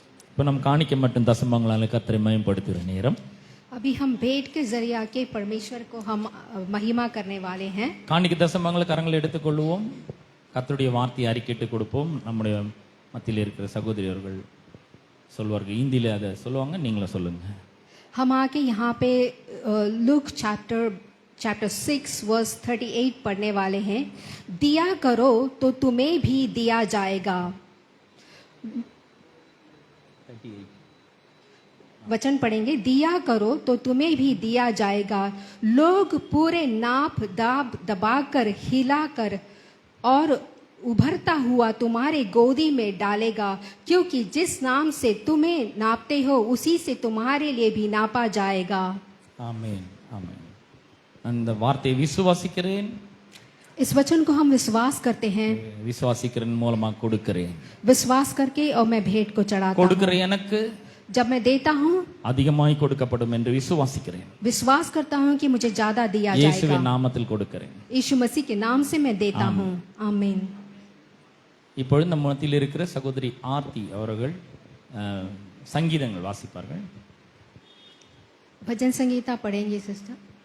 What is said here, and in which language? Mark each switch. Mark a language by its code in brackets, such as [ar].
[ta] இப்போ நம்ம காணிக்கை மற்றும் தசமங்களால் கர்த்தரை மகிமைப்படுத்துகிற நேரம். [hi] अभी हम भेंट के जरिए आके परमेश्वर को हम महिमा करने वाले हैं। [ta] காணிக்கை தசமங்களை கரங்களை எடுத்துக்கொள்வோம். கர்த்தருடைய வார்த்தையை அறிக்கையிட்டு கொடுப்போம். நம்முடைய மத்தியில் இருக்கிற சகோதரியர்கள் சொல்வார்கள், ஹிந்தியில் அதை சொல்லுவாங்க, நீங்களும் சொல்லுங்க. [hi] हम आके यहाँ पे लूक चैप्टर 6 वर्स 38 पढ़ने वाले हैं। दिया करो तो तुम्हें भी दिया जाएगा। वचन पढ़ेंगे, दिया करो तो तुम्हें भी दिया जाएगा। लोग पूरे नाप दाब दबाकर हिलाकर और उभरता हुआ तुम्हारे गोदी में डालेगा, क्योंकि जिस नाम से तुम्हें नापते हो उसी से तुम्हारे लिए भी नापा जाएगा। [ta] ஆமென், ஆமென். அந்த வார்த்தையை விசுவாசிக்கிறேன், [hi] इस वचन को हम विश्वास करते हैं। [ta] விசுவாசிக்கிறேன் மூலமா கொடுக்கிறேன். [hi] विश्वास करके और मैं भेंट को चढ़ाता हूँ। [ta] கொடுக்கிற எனக்கு [hi] जब मैं देता हूँ [ta] அதிகமாய் கொடுக்கப்படும் என்று விசுவாசிக்கிறேன். [hi] विश्वास करता हूँ कि मुझे ज्यादा दिया [ta] இயேசுவின் [hi] जाएगा। [ta] நாமத்தில் கொடுக்கிறேன். [hi] यीशु मसीह के नाम से मैं देता हूँ। आमीन। [ta] இப்பொழுது நம்ம மத்தியில் இருக்கிற சகோதரி ஆர்த்தி அவர்கள் சங்கீதங்கள் வாசிப்பார்கள். [hi] भजन संगीता पढ़ेंगे सिस्टर।